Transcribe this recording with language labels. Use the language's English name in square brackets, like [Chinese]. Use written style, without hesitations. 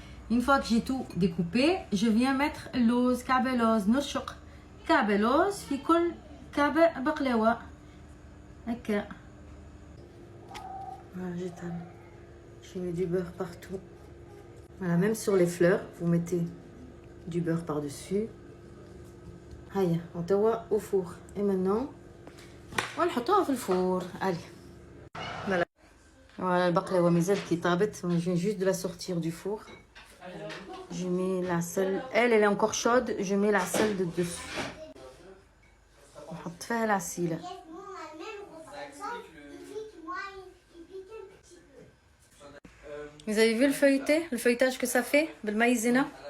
[French] Une fois que j'ai tout découpé, je viens mettre l'ose, [Arabic] كعبة لوز, نرشق كعبة لوز في كل كعبة بقلاوة. هكا. [French] Voilà, j'étale. Je mets du beurre partout. Voilà, même sur les fleurs, vous mettez du beurre par-dessus. [Arabic] هيا نتوا [French] au four. Et maintenant, [Arabic] ونحطوها في الفور. [French] Allez. Voilà. [Arabic] Voilà, البقلاوة مازال كي طابت. [French] Je viens juste de la sortir du four. Je mets la sel. Elle est encore chaude. Je mets la sel de dessus. [Arabic] نحط فيها العسيلة. [French] Vous avez vu le feuilletage que ça fait, بالمايزينا.